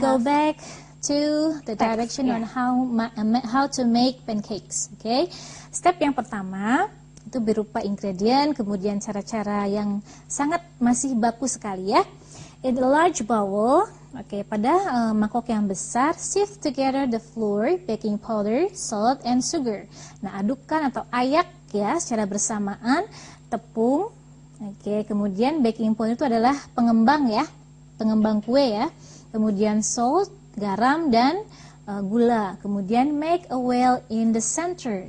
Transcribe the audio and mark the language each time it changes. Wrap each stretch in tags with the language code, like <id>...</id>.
<en>go back to the direction</en> <id>ya.</id> <en>on how to make pancakes. Okay.</en> <id>Step yang pertama itu berupa ingredient, kemudian cara-cara yang sangat masih baku sekali ya.</id> <en>In a large bowl,</en> <id>pada mangkok yang besar,</id> <en>sift together the flour, baking powder, salt, and sugar.</en> <id>Nah, adukkan atau ayak ya secara bersamaan tepung. Kemudian baking powder itu adalah pengembang ya, pengembang kue ya. Kemudian salt, garam, dan gula.</id> <en>Kemudian make a well in the center.</en>